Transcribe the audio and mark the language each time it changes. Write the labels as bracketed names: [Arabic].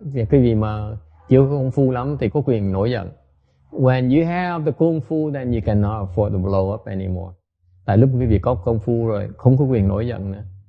[Vietnamese] Cái gì mà chưa có kung fu lắm thì có quyền nổi giận. [English] When you have the kung fu, then you cannot afford to blow up anymore. [Vietnamese] Tại lúc quý vị có công phu rồi, không có quyền nổi giận nữa.